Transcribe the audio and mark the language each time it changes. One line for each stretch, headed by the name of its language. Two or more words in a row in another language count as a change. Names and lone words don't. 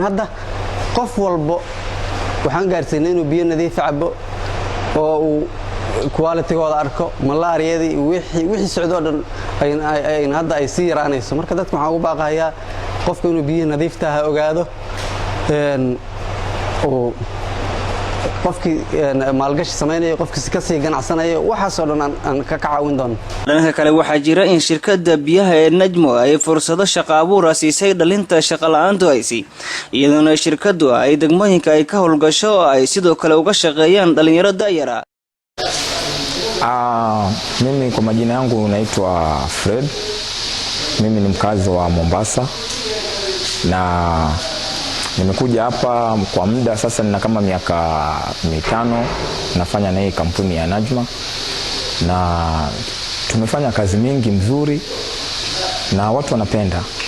Somali: hadda qof walbo waxaan gaarsiinay inuu biyo nadiif cabo oo uu quality-gooda arko malaariyadii wixii socdo dhan ay hadda ay sii yaraanayso marka dadka waxaan ugu baaqayaa qofka inuu biyo nadiif tahay ogaado oo qofkii maalgashi sameynaya qofkii ka sii ganacsanaya waxaas oo dhan aan ka caawin doono dhanka kale waxaa jira in shirkadda biyaha ee Najmo ay fursado shaqo abuur siisay dhalinta shaqo la'aantu haysi iyadoo shirkaddu ay degmooyinka ay ka howlgasho ay sidoo kale uga shaqeeyaan dhalinyaro da'yara.
Swahili: Mimi kwa majina yangu naitwa Fred. Mimi ni mkazi wa Mombasa na nimekuja hapa kwa muda sasa, nina kama miaka 5 nafanya na hii kampuni ya Najma, na tumefanya kazi mingi mzuri na watu wanapenda.